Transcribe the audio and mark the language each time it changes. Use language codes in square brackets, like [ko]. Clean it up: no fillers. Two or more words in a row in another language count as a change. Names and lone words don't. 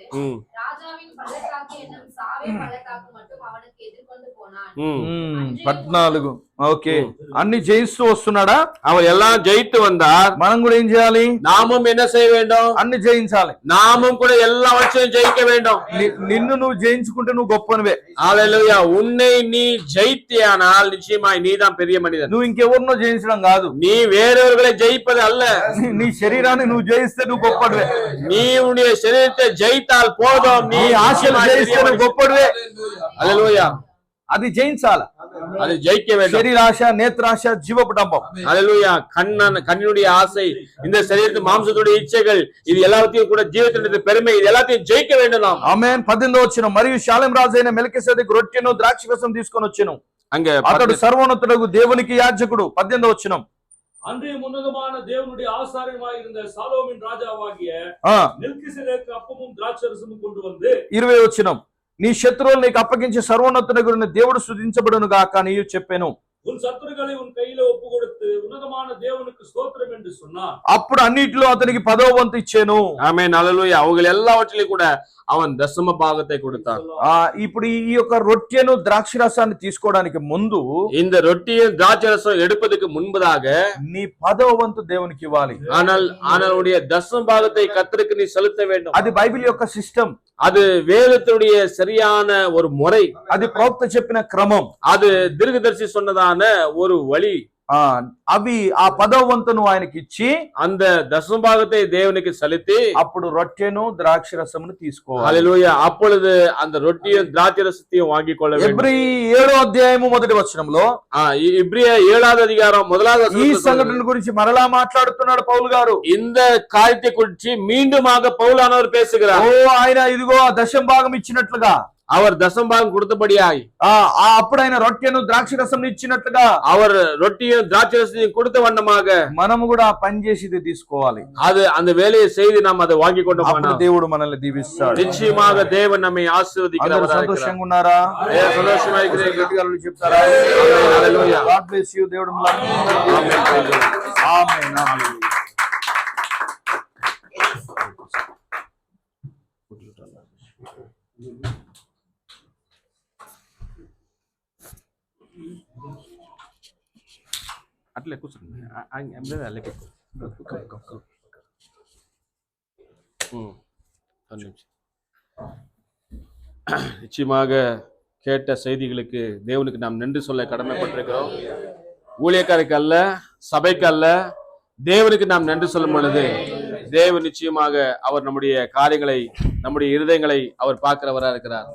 [ta] ம் ராஜாவின் பள்ளத்தாக்கு என்னும் சாவே பள்ளத்தாக்கு மட்டும் அவனுக்கு எதிர்கொண்டு போனான். ம் 14. [te] ఓకే, అన్ని జయిస్తూ వస్తున్నాడా? [ta] அவர் எல்லாம் ஜெயித்து வந்தார். [te] మనం కూడా ఏం చేయాలి? [ta] நாமும் என்ன செய்ய வேண்டும்? [te] అన్ని జయించాలి. [ta] நாமும் கூட எல்லாவற்றையும் ஜெயிக்க வேண்டும். [te] నిన్ను నువ్వు జయించుకుంటే నువ్వు గొప్పనివే. [ta] ஹல்லேலூயா. உன்னை நீ ஜெயித்தியானால் நிச்சயமாய் நீதான் பெரிய மனிதன். [te] నువ్వు ఇంకెవరినో జయించడం కాదు. [ta] நீ வேறவர்களை ஜெயிப்பது அல்ல. [te] నీ శరీరాన్ని నువ్వు జయిస్తే నువ్వు గొప్పడివే. [ta] நீ உன்னுடைய சரீரத்தை ஜெயித்தால் போதும். நீ [te] నీ ఆశలు జయిస్తే నువ్వు గొప్పడివే. [ta] ஹல்லேலூயா. [te] అది జయించాలి. [ta] அது ஜெயிக்க வேண்டும். [te] శరీరాశ, నేత్రాశ, జీవపు డంబం. [ta] ஹல்லேலூயா. கண்ணுடைய ஆசை, இந்த சரீரத்து மாம்சத்துடைய இச்சைகள், இது எல்லாத்தையும் கூட ஜீவத்தினுடைய பெருமை, இது எல்லாத்தையும் ஜெயிக்க வேண்டும் நாம். [te] ఆమేన్. 18వ వచనం. మరియు షాలెం రాజు అయిన మెల్కీసెదెకు రొట్టెను ద్రాక్షరసం తీసుకొని వచ్చెను. [ta] அங்க [te] అతడు సర్వోన్నతుడగు దేవునికి యాజకుడు. 18వ వచనం. [ta] அன்றைய உன்னதமான தேவனுடைய ஆசாரியமாயிருந்த சாலோமின் ராஜாவாகிய மெல்கிசேதேக்கு அப்பமும் திராட்சரசமும் கொண்டு வந்து [te] 20వ వచనం. నీ శత్రువులు నీకు అప్పగించి సర్వోన్నతుడగు దేవుడు స్తుతించబడును గాక నీవు చెప్పెను. [ta] உன் சத்துருக்களை உன் கையில ஒப்பு கொடுத்து உன்னதமான தேவனுக்கு ஸ்தோத்திரம் என்று சொன்னான். [te] అప్పుడు అన్నిటిలో అతనికి 10వ వంతు ఇచ్చాను. [ta] ஆமென். ஹல்லேலூயா. அவங்க எல்லாவற்றிலும் கூட அவன் தசம பாகத்தை கொடுத்தான். [te] ఇప్పుడు ఈ యొక్క రొట్టెను ద్రాక్షరసాన్ని తీసుకోవడానికి ముందు [ta] இந்த ரொட்டியும் திராட்சரசம் எடுப்பதற்கு முன்பதாக [te] నీ 10వ వంతు దేవునికి ఇవ్వాలి. [ta] ஆனால் உடைய தசம பாகத்தை கர்த்தருக்கு நீ செலுத்த வேண்டும். [te] అది బైబిల్ యొక్క సిస్టమ్. [ta] அது வேதத்துடைய சரியான ஒரு முறை. [te] అది ప్రవక్త చెప్పిన క్రమం. [ta] அது தீர்க்கதரிசி சொன்னதான ஒரு வழி. [te] అవి ఆ 10వ వంతును ఆయనకి ఇచ్చి [ta] அந்த தசம பாகத்தை தேவனுக்கு செலுத்தி [te] అప్పుడు రొట్టెను ద్రాక్షరసమును తీసుకోవాలి. [ta] ஹல்லேலூயா. அப்பொழுது அந்த ரொட்டியும் திராட்சரசத்தையும் வாங்கிக் கொள்ள வேண்டும். [te] ఎబ్రీ 7వ అధ్యాయము 1వ వచనంలో [ta] இப்ரிய 7வது அதிகாரம் 1வது [te] ఈ సంఘటన గురించి మరలా మాట్లాడుతున్నాడు పౌలు గారు. [ta] இந்த காரியத்தை குறித்து மீண்டுமாக பவுலானவர் பேசுகிறார். [te] ఆయన ఇదిగో దశం భాగం ఇచ్చినట్లుగా, [ta] அவர் தசம்பாகம் கொடுத்தபடியாய் [te] అప్పుడు ఆయన రొట్టెను ద్రాక్షరసం ఇచ్చినట్లుగా, [ta] அவர் ரொட்டியும் திராட்சரசத்தையும் கொடுத்த வண்ணமாக [te] మనము కూడా ఆ పని చేసి ఇది తీసుకోవాలి. [ta] அது அந்த வேலையை செய்து நாம் அதை வாங்கி கொண்டு [te] అప్పుడు దేవుడు మనల్ని దీవిస్తాడు. [ta] நிச்சயமாக தேவன் நம்மை ஆசீర్వదిக்கிறவர். [te] సంతోషంగా ఉన్నారా? [ta] సంతోషంగా இருக்கிறீர்கள்? [te] గట్టిగా చెప్తారా? హల్లెలూయా. [en] God bless you. [te] దేవుడు మిమ్మల్ని ఆమేన్. ఆమేన్. అట్లే కూర్చోండి. [ta] అట్లే நிச்சயமாக கேட்ட செய்திகளுக்கு தேவனுக்கு நாம் நன்றி சொல்ல கடமைப்பட்டிருக்கிறோம். ஊழியக்காரருக்கு அல்ல, சபைக்கு அல்ல, தேவனுக்கு நாம் நன்றி சொல்லும் பொழுது தேவன் நிச்சயமாக அவர் நம்முடைய காரியங்களை, நம்முடைய இருதயங்களை அவர் பார்க்கிறவராக இருக்கிறார்.